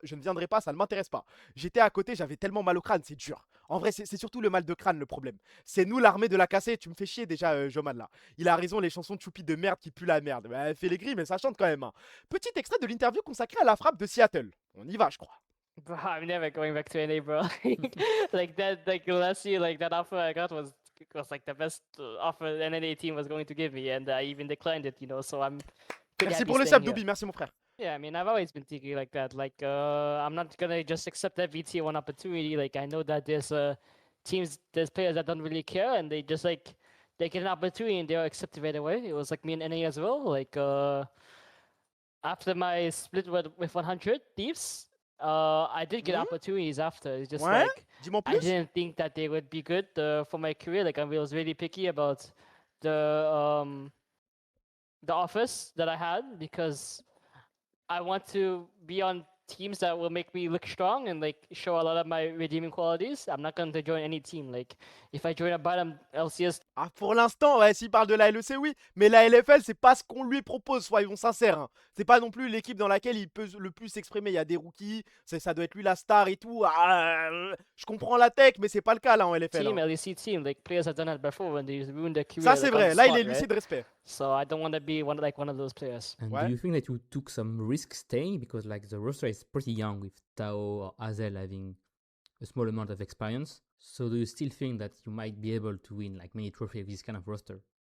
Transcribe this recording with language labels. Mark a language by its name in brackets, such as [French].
[French] Je ne viendrai pas, ça ne m'intéresse pas. J'étais à côté, j'avais tellement mal au crâne, c'est dur. En vrai, c'est surtout le mal de crâne le problème. C'est nous l'armée de la cassée. Tu me fais chier déjà, Joman là. Il a raison, les chansons de Choupi de merde qui puent la merde. Bah, elle fait les grilles, mais ça chante quand même. Hein. Petit extrait de l'interview consacrée à la frappe de Seattle. On y va, je crois. [English] Bro, I'm never going back to NA, bro. Like last year, like that offer I got was like the best offer an NA team was going to give me, and I even declined it, you know. So I'm [French] Merci pour le sub, Doubi. Merci, mon frère. [English] Yeah, I mean, I've always been thinking like that. Like, I'm not gonna just accept every tier 1 opportunity. Like, I know that there's there's players that don't really care, and they just like they get an opportunity and they'll accept it right away. It was like me and NA as well. Like, after my split with 100 Thieves, I did get opportunities after. It's just like I didn't think that they would be good for my career. Like, I was really picky about the offers that I had because I want to be on teams that will make me look strong and like show a lot of my redeeming qualities. I'm not going to join any team. Like, if I join a bottom LCS. [French] Ah, pour l'instant, ouais, s'il parle de la LEC, oui. Mais la LFL, c'est pas ce qu'on lui propose, soyons sincères. Hein. C'est pas non plus l'équipe dans laquelle il peut le plus s'exprimer. Il y a des rookies, ça doit être lui la star et tout. Ah, je comprends la tech, mais c'est pas le cas là en LFL. [English] Team, [French] hein. [English] LEC team, like players have done that before when they ruined their career. [French] Ça, c'est vrai. Là, il est lucide, respect. [English] So I don't want to be one of those players. And do you think that you took some risk staying because like the roster is pretty young with Tao or Hazel having a small amount of experience? So do you still think that you might be able to win like many trophies with this kind of roster?